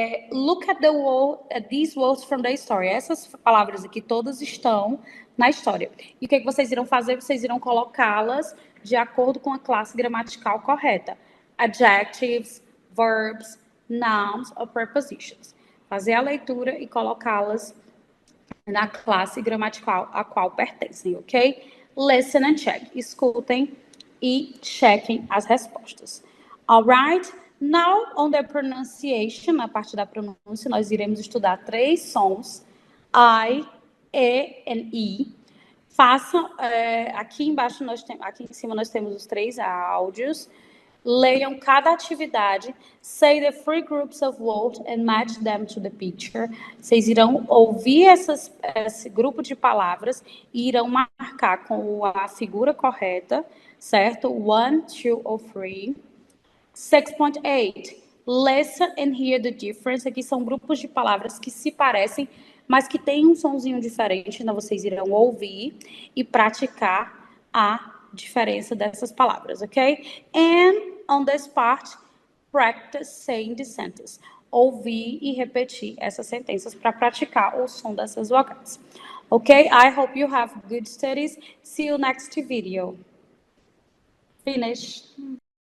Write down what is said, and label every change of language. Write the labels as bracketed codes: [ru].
[en] Look at these words from the story. [pt] Essas palavras aqui todas estão na história. E o que vocês irão fazer? Vocês irão colocá-las de acordo com a classe gramatical correta. [en] Adjectives, verbs, nouns or prepositions. [pt] Fazer a leitura e colocá-las na classe gramatical a qual pertencem, ok? [en] Listen and check. [pt] Escutem e chequem as respostas. [en] Alright? Now, on the pronunciation, [pt] na parte da pronúncia, nós iremos estudar 3 sons, I, E e I. Façam, aqui embaixo, aqui em cima nós temos os 3 áudios. Leiam cada atividade. [en] Say the 3 groups of words and match them to the picture. [pt] Vocês irão ouvir esse grupo de palavras e irão marcar com a figura correta, certo? 1, 2 ou 3. 6.8. [en] Listen and hear the difference. [pt] Aqui são grupos de palavras que se parecem, mas que têm um sonzinho diferente. Então, vocês irão ouvir e praticar a diferença dessas palavras, ok? [en] And on this part, practice saying the sentence. [pt] Ouvir e repetir essas sentenças para praticar o som dessas vogais. Ok? [en] I hope you have good studies. See you next video. Finish.